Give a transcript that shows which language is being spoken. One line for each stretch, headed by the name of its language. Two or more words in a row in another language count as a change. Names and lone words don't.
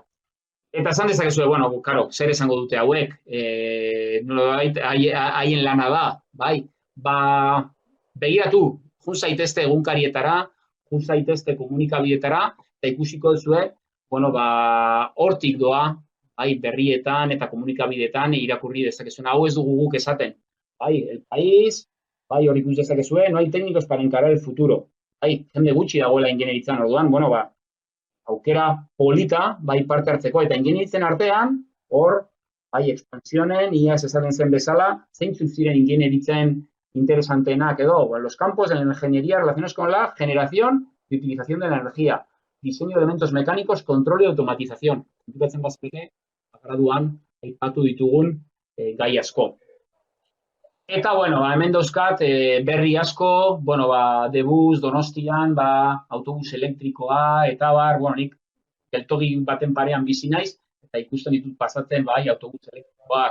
Basque: Eta esan dezakezue, zer esango dute hauek, haien lana da, begiratu, jun zaitezte egunkarietara, jun zaitezte komunikabideetara, eta ikusiko duzue, hortik doa, berrietan eta komunikabideetan irakurri dezakezuna. Hau ez dugu guk esaten. El país, hori ikus dezakezue,
Spanish: no hay técnicos para encarar el futuro.
Basque: Jende gutxi dagoela ingeniaritzan, orduan, aukera polita, parte hartzeko, eta ingeniaritzen artean, hor, expansionen, iaz esaten zen bezala, zeintzuk ziren ingeniaritzen interesantenak edo,
Spanish: los campos de la ingeniería relacionados con la generación y utilización de la energía, diseño de elementos mecánicos, control y automatización.
Basque: Entzukatzen bazpeke, graduan aipatu ditugun gai asko. Eta, bueno, hemen dauzkat berri asko, bueno, Debus, Donostian, autobus elektrikoa, eta nik geltoki baten parean bizi naiz, eta ikusten ditut pasatzen, autobus elektrikoak.